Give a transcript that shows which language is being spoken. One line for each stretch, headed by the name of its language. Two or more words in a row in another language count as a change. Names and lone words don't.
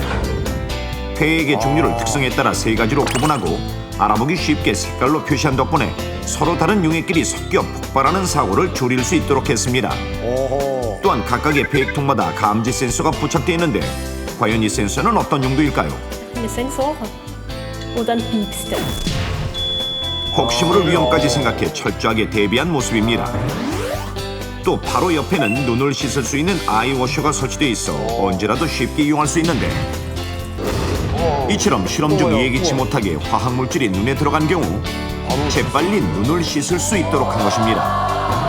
Korean: 폐액의 종류를 특성에 따라 세 가지로 구분하고 알아보기 쉽게 색깔로 표시한 덕분에 서로 다른 용액끼리 섞여 폭발하는 사고를 줄일 수 있도록 했습니다. 또한 각각의 폐액통마다 감지 센서가 부착되어 있는데, 과연 이 센서는 어떤 용도일까요?
German: Eine Sensoren. Und dann piepst er.
Korean: 혹시 모를 위험까지 생각해 철저하게 대비한 모습입니다. 또 바로 옆에는 눈을 씻을 수 있는 아이워셔가 설치되어 있어 언제라도 쉽게 이용할 수 있는데, 이처럼 실험 중 예기치 못하게 화학물질이 눈에 들어간 경우 재빨리 눈을 씻을 수 있도록 한 것입니다.